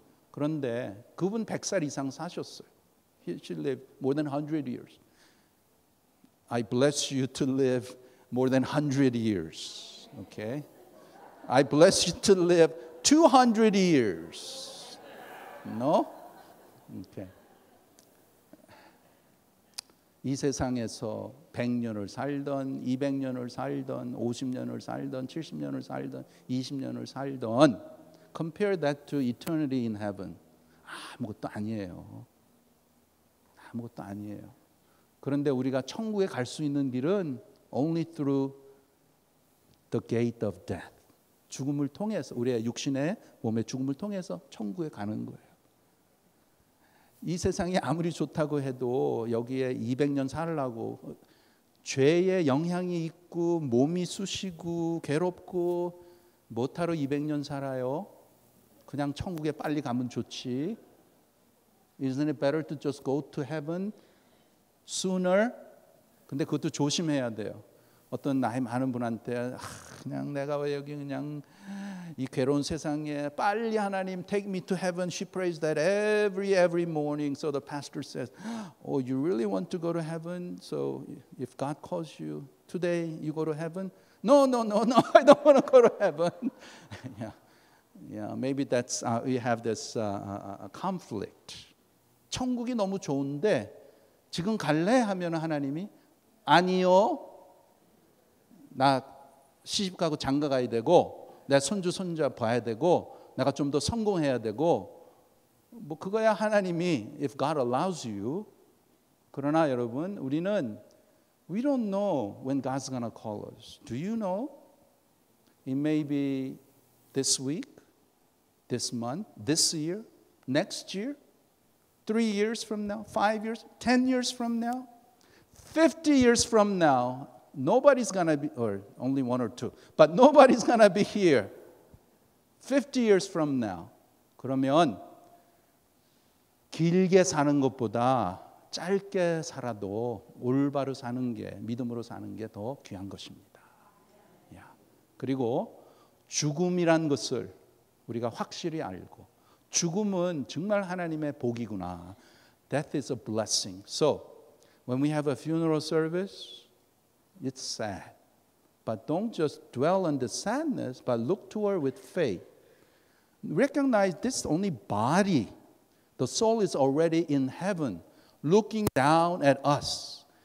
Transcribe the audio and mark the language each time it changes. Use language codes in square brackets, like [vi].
[ko] 그런데 그분 100살 이상 사셨어요. [en] She lived more than 100 years. I bless you to live more than 100 years. Okay? I bless you to live 200 years. No? Okay. [ko] 이 세상에서 100년을 살던 200년을 살던 50년을 살던 70년을 살던 20년을 살던 [en] compare that to eternity in heaven. [ko] 아무것도 아니에요. 아무것도 아니에요. 그런데 우리가 천국에 갈 수 있는 길은 [en] only through the gate of death. [ko] 죽음을 통해서 우리의 육신의 몸의 죽음을 통해서 천국에 가는 거예요. 이 세상이 아무리 좋다고 해도 여기에 200년 살라고 죄의 영향이 있고 몸이 쑤시고 괴롭고 못하러 200년 살아요. 그냥 천국에 빨리 가면 좋지. [en] Isn't it better to just go to heaven sooner? [ko] 근데 그것도 조심해야 돼요. 어떤 나이 많은 분한테 그냥 내가 왜 여기 그냥 이 괴로운 세상에 빨리 하나님 [en] take me to heaven. She prays that every morning. So the pastor says, "Oh, you really want to go to heaven? So if God calls you today, you go to heaven?" No. I don't want to go to heaven. Yeah. Maybe that's we have this conflict. [ko] 천국이 너무 좋은데 지금 갈래? 하면 하나님이 아니요. 나 시집 가고 장가 가야 되고 내 손주 손자 봐야 되고 내가 좀 더 성공해야 되고 뭐 그거야 하나님이 [en] if God allows you. [ko] 그러나 여러분 우리는 [en] we don't know when God's gonna call us. Do you know? It may be this week, this month, this year, next year, 3 years from now, 5 years, 10 years from now, 50 years from now. Nobody's going to be, or only 1 or 2, but nobody's going to be here 50 years from now. [ko] 그러면 길게 사는 것보다 짧게 살아도 올바로 사는 게, 믿음으로 사는 게 더 귀한 것입니다. 그리고 죽음이란 것을 우리가 확실히 알고 죽음은 정말 하나님의 복이구나. [en] Death is a blessing. So when we have a funeral service, it's sad. But don't just dwell on the sadness, but look toward with faith. Recognize this only body. The soul is already in heaven, looking down at us.